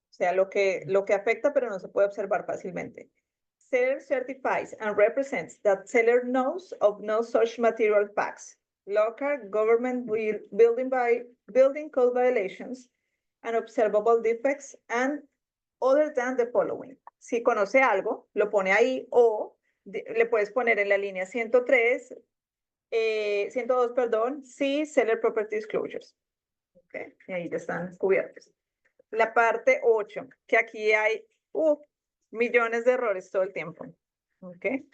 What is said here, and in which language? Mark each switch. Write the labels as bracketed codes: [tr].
[es] O sea, lo que afecta pero no se puede observar fácilmente. [en] Seller certifies and represents that seller knows of no such material facts, local government building code violations, and observable defects, and other than the following. [es] Si conoce algo, lo pone ahí o le puedes poner en la línea 103, 102, perdón, sí, [en] seller property disclosures. [es] Okay, y ahí ya están cubiertos. La parte 8, que aquí hay millones de errores todo el tiempo. Ok.